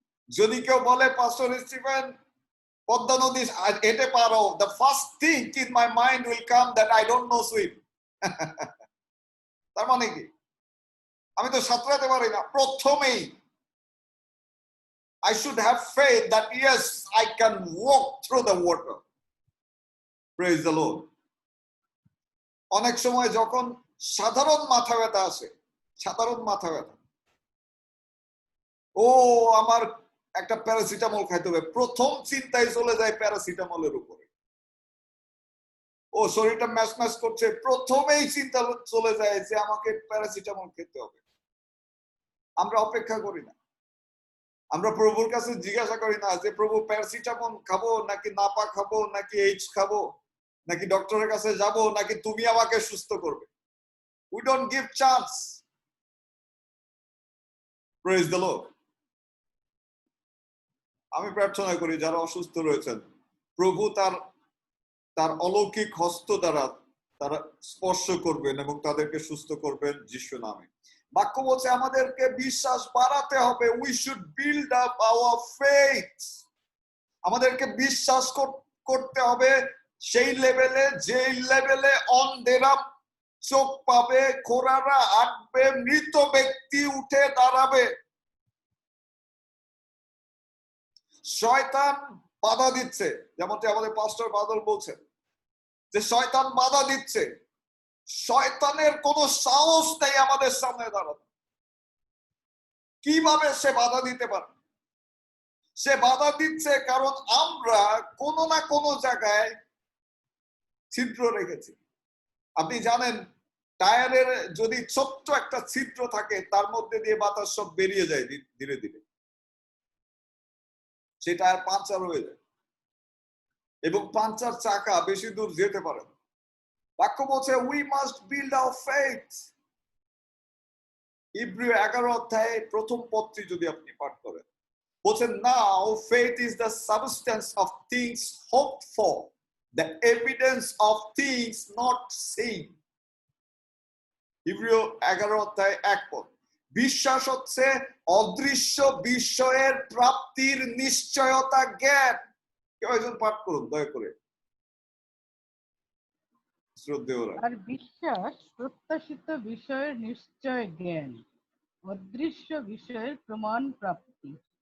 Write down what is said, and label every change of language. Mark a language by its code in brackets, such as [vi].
[bn] যদি কেউ বলে পাস্টর স্টিফেন পদ্মা নদী হেঁটে পারো, [en] the first thing in my mind will come that I don't know swim. [bn] তার মানে কি? আমি তো সাঁতরাতে পারি না। প্রথমেই [en] I should have faith that yes, I can walk through the water. Praise the Lord. [bn] অনেক সময় যখন সাধারণ মাথা ব্যথা আসে, সাধারণ মাথা ব্যথা, ও আমার একটা প্যারাসিটামল খাইতে হবে, প্রথম চিন্তায় চলে যায় প্যারাসিটামলের উপরে। ও শরীরটা ম্যাচ ম্যাচ করছে, প্রথমেই চিন্তা চলে যায় যে আমাকে প্যারাসিটামল খেতে হবে। আমরা অপেক্ষা করি না, আমরা প্রভুর কাছে জিজ্ঞাসা করি না যে প্রভু প্যারাসিটামল খাবো নাকি নাপা খাবো নাকি এইচ খাবো নাকি ডক্টরের কাছে যাব নাকি তুমি আমাকে সুস্থ করবে। [en] We don't give chance. Praise the Lord. [bn] আমি প্রার্থনা করি যারা অসুস্থ রয়েছেন, প্রভু তার অলৌকিক হস্ত দ্বারা তারা স্পর্শ করবেন এবং তাদেরকে সুস্থ করবেন যিশু নামে। বাক্য বলছে আমাদেরকে বিশ্বাস বাড়াতে হবে। [en] We should build up our faith. [bn] আমাদেরকে বিশ্বাস করতে হবে সেই লেভেলে, যে লেভেলে অন্ধেরা চোখ পাবে, খোঁড়ারা হাঁটবে, মৃত ব্যক্তি উঠে দাঁড়াবে। শয়তান বাধা দিচ্ছে, যেমনটি আমাদের পাস্টর বাদল বলছেন যে শয়তান বাধা দিচ্ছে। শয়তানের কোনো সাহস নেই আমাদের সামনে দাঁড়ানো। কিভাবে সে বাধা দিতে পারে? সে বাধা দিচ্ছে কারণ আমরা কোনো না কোনো জায়গায় ছিদ্র রেখেছি। আপনি জানেন টায়ারের যদি ছোট্ট একটা ছিদ্র থাকে তার মধ্যে দিয়ে বাতাস সব বেরিয়ে যায় ধীরে ধীরে, সে টায়ার পাঞ্চার হয়ে যায় এবং পাঞ্চার চাকা বেশি দূর যেতে পারে না। বাক্য বলছে [en] we must build our faith. [bn] ইব্রিয় 11 অধ্যায়ে প্রথম পদটি যদি আপনি পাঠ করেন, বলছেন [en] now faith is the substance of things hoped for, the evidence of things not seen. [bn] ইব্রিয় 11 অধ্যায়ে 1 পদ। বিশ্বাস হচ্ছে অদৃশ্য বিষয়ের প্রাপ্তির নিশ্চয়তা জ্ঞান। কেউ একজন পাঠ করুন দয়া করে। আর বিশ্বাস প্রত্যাশিত বিষয়ের নিশ্চয় জ্ঞান, অদৃশ্য বিষয়ের প্রমাণ প্রাপ্তি।